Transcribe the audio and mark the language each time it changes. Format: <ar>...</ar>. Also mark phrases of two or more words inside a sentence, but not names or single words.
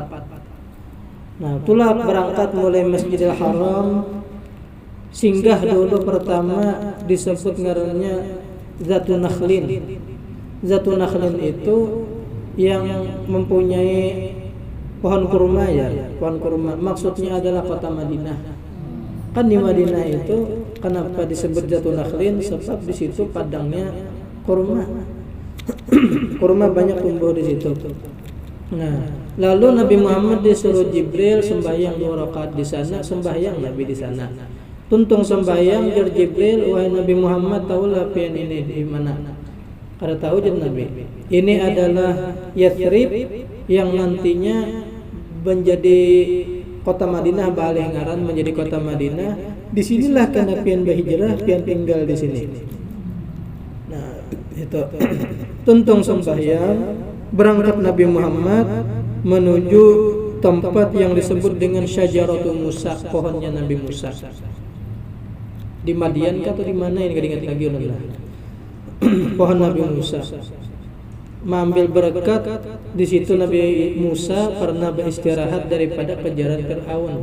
<id>Nah, itulah berangkat mulai Masjidil Haram, singgah dulu pertama disebut ngarannya Zatun Nakhlin. Zatun Nakhlin itu yang mempunyai pohon kurma ya, pohon kurma. Maksudnya adalah kota Madinah. Kan di Madinah itu kenapa disebut Zatun Nakhlin? Sebab di situ padangnya kurma. Kurma banyak tumbuh di situ. Nah, lalu Nabi Muhammad disuruh Jibril sembahyang 2 rakaat di sana, sembahyang Nabi di sana.</id> <bjn>Tuntung sembahyang jar Jibril, wahai Nabi Muhammad, tahulah pian ini di mana? Kada tahu jar Nabi.</bjn> <id>Ini adalah Yathrib yang nantinya menjadi kota Madinah,</id> <bjn>baalih ngaran</bjn> <id>menjadi kota Madinah.</id> <bjn>Disinilah kana pian berhijrah, pian tinggal di sini.</bjn> <id>Nah, itu tuntung sembahyang, berangkat Nabi Muhammad menuju tempat yang disebut dengan Syajaratul Musa, pohonnya Nabi Musa. Di Madian atau di mana ini enggak ingat lagi Allah. Pohon Nabi Musa. Mengambil berkat di situ Nabi Musa pernah beristirahat daripada kejaran Firaun.</id>